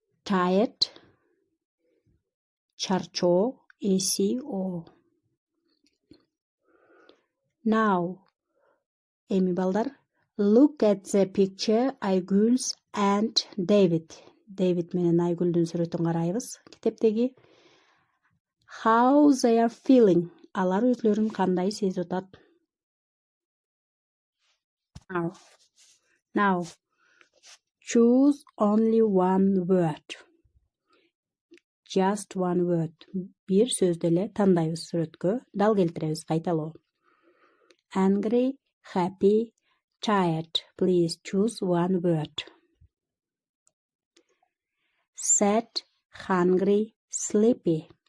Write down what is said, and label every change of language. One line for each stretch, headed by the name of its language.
English: Tired.
Kyrgyz: Чарчоо, эсио.
English: Now,
Kyrgyz: эми балдар,
English: look at the picture Aygül and David.
Kyrgyz: David менен Айгүлдүн сүрөтүн карайбыз. Китептеги
English: how they are feeling.
Kyrgyz: Алар өзлөрүн кандай сезип атат?
English: Now, choose only one word. Just one word.
Kyrgyz: Бир сөздү эле тандайбыз сүрөткө, дал келтиребиз кайталоо.
English: Angry, happy, tired. Please choose one word. sad, hungry, sleepy.